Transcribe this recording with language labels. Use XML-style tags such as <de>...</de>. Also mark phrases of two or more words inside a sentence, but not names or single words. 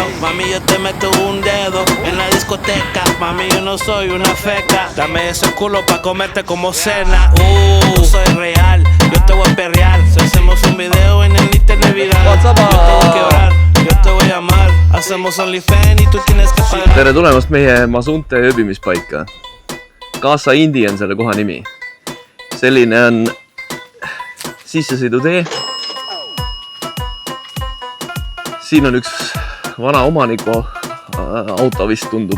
<es>Mami, yo te meto un dedo en la discoteca. Mami, yo no soy una feca. Dame ese culo pa' comerte como cena. No soy real, yo te voy a perrear. Si hacemos un video en el internet viral, yo te voy a quebrar, yo te voy a amar. Hacemos OnlyFans y tú tienes que pagar.</es> <et>Tere tulemast meie Mazunte ööbimispaika. Casa Indi on selle koha nimi. Selline on sissesõidutee. Siin on üks vana omaniku auto vist tundub.</et>